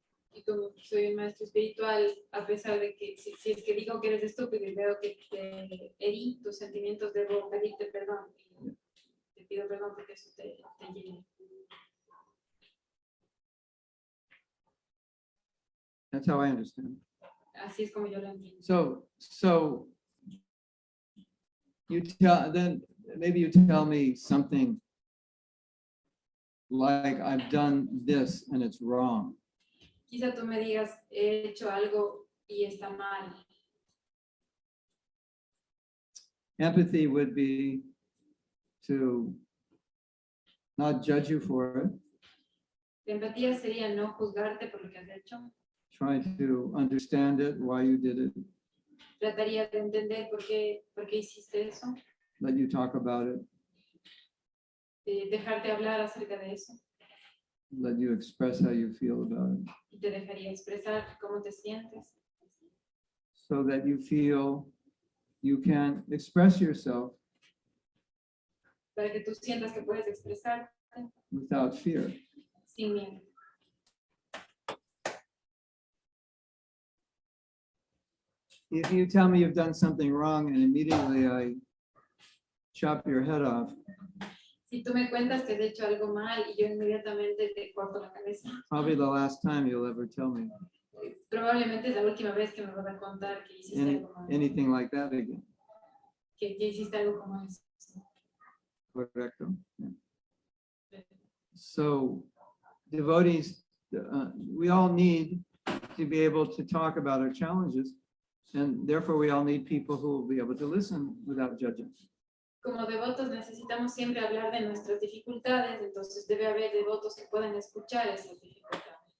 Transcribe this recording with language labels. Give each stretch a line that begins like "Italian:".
Spanish: y como soy un maestro espiritual, a pesar de que si es que digo que eres estúpido y veo que te herí tus sentimientos, debo pedirte perdón. Y te pido perdón porque eso te llena.
English: That's how I understand.
Spanish: Así es como yo lo entiendo.
English: So you tell, then maybe you tell me something like I've done this and it's wrong.
Spanish: Quizá tú me digas, he hecho algo y está mal.
English: Empathy would be to not judge you for it,
Spanish: La empatía sería no juzgarte por lo que has hecho.
English: try to understand it, why you did it,
Spanish: Trataría de entender por qué hiciste eso,
English: let you talk about it,
Spanish: dejarte hablar acerca de eso
English: let you express how you feel about it,
Spanish: y te dejaría expresar cómo te sientes
English: so that you feel you can express yourself
Spanish: para que tú sientas que puedes expresarte
English: without fear.
Spanish: sin miedo.
English: If you tell me you've done something wrong and immediately I chop your head off,
Spanish: Si tú me cuentas que has hecho algo mal y yo inmediatamente te corto la cabeza,
English: probably the last time you'll ever tell me
Spanish: probablemente es la última vez que me vas a contar que hiciste algo mal,
English: anything like that again.
Spanish: que hiciste algo como eso. Correcto?
English: Yeah. So devotees, we all need to be able to talk about our challenges, and therefore we all need people who will be able to listen without judging.
Spanish: Como devotos necesitamos siempre hablar de nuestras dificultades, entonces debe haber devotos que puedan escuchar esas dificultades.